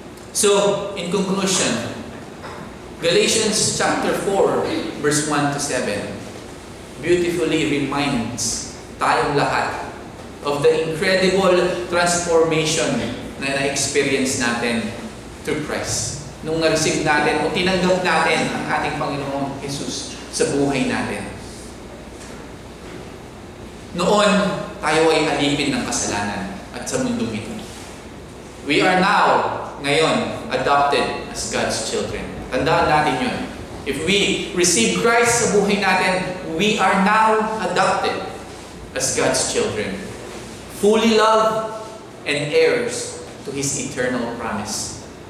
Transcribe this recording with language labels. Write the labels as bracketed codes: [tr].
[en] So, in conclusion, Galatians chapter 4, verse 1 to 7 beautifully reminds [tl] tayong lahat [en] of the incredible transformation [tl] na na-experience natin [en] through Christ. [tl] Nung na-receive natin o tinanggap natin ang ating Panginoong Jesus sa buhay natin. Noon, tayo ay alipin ng kasalanan at sa mundong ito. [en] We are now, ngayon, adopted as God's children. [tl] Tandaan natin yun. [en] If we receive Christ [tl] sa buhay natin, [en] we are now adopted as God's children. Fully loved and heirs to His eternal promise.